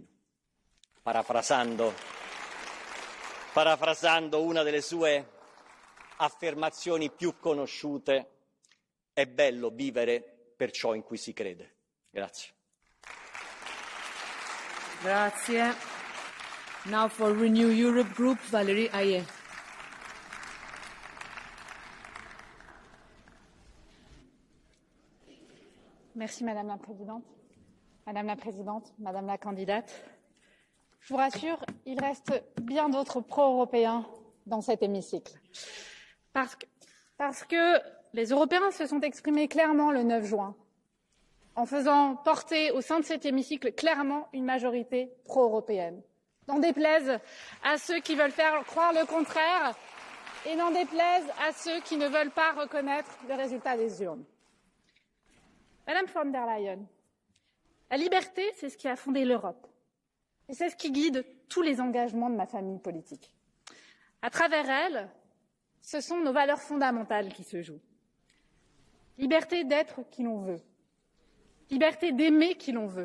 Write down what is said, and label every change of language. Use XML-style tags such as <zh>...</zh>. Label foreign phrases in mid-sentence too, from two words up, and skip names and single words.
<it>Parafrasando una delle sue affermazioni più conosciute, è bello vivere per ciò in cui si crede. Grazie. Grazie.</it> <en>Now for Renew Europe Group, Valérie Ayé.</en> <fr>Merci Madame la Présidente. Madame la Présidente, Madame la candidate, je vous rassure, il reste bien d'autres pro-européens dans cet hémicycle. Parce que les Européens se sont exprimés clairement le 9 juin, en faisant porter au sein de cet hémicycle clairement une majorité pro-européenne. N'en déplaise à ceux qui veulent faire croire le contraire et n'en déplaise à ceux qui ne veulent pas reconnaître le résultat des urnes. Madame von der Leyen, la liberté, c'est ce qui a fondé l'Europe. Et c'est ce qui guide tous les engagements de ma famille politique. À travers elle, ce sont nos valeurs fondamentales qui se jouent. Liberté d'être qui l'on veut. Liberté d'aimer qui l'on veut.</fr>